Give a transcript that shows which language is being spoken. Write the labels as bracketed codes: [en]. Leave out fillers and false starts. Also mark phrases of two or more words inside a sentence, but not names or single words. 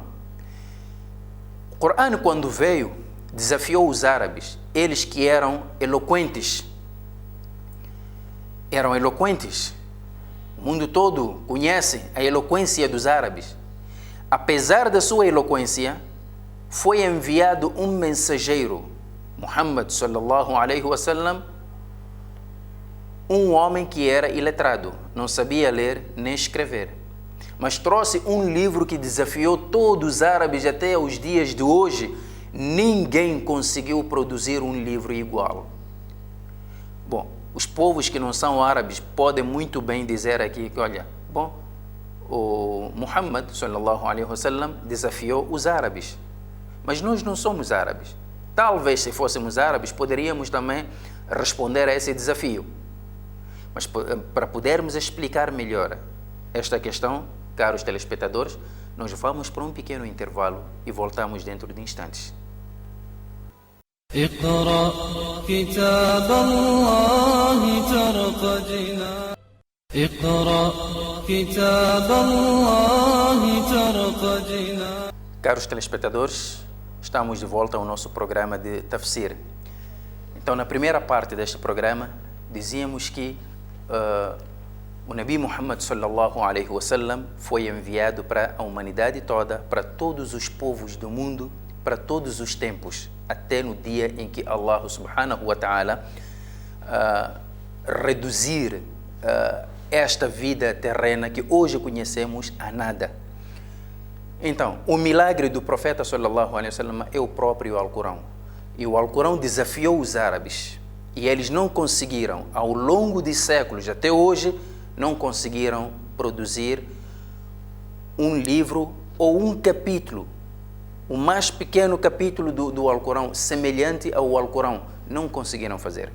[pt] O Corão, quando veio, desafiou os árabes, eles que eram eloquentes. O mundo todo conhece a eloquência dos árabes. Apesar da sua eloquência, foi enviado um mensageiro, [ar] Muhammad صلى الله عليه وسلم, [pt] um homem que era iletrado, não sabia ler nem escrever, mas trouxe um livro que desafiou todos os árabes até os dias de hoje. Ninguém conseguiu produzir um livro igual. Bom, os povos que não são árabes podem muito bem dizer aqui que, olha, o Muhammad [ar] صلى الله عليه وسلم [pt] desafiou os árabes, mas nós não somos árabes. Talvez se fôssemos árabes poderíamos também responder a esse desafio. Mas para podermos explicar melhor esta questão, caros telespectadores, nós vamos para um pequeno intervalo e voltamos dentro de instantes. [ar] اقرأ كتاب الله ترق جنان اقرأ كتاب الله ترق جنان. [pt] Caros telespectadores, estamos de volta ao nosso programa de Tafsir. Então, na primeira parte deste programa, dizíamos que o Nabi Muhammad [ar] صلى الله عليه وسلم [pt] foi enviado para a humanidade toda, para todos os povos do mundo, para todos os tempos, até no dia em que Allah [ar] سبحانه وتعالى [pt] reduzir esta vida terrena que hoje conhecemos a nada. Então, o milagre do profeta [ar] صلى الله عليه وسلم [pt] é o próprio Alcorão. E o Alcorão desafiou os árabes. E eles não conseguiram, ao longo de séculos, até hoje, não conseguiram produzir um livro ou um capítulo, o mais pequeno capítulo do Alcorão, semelhante ao Alcorão, não conseguiram fazer.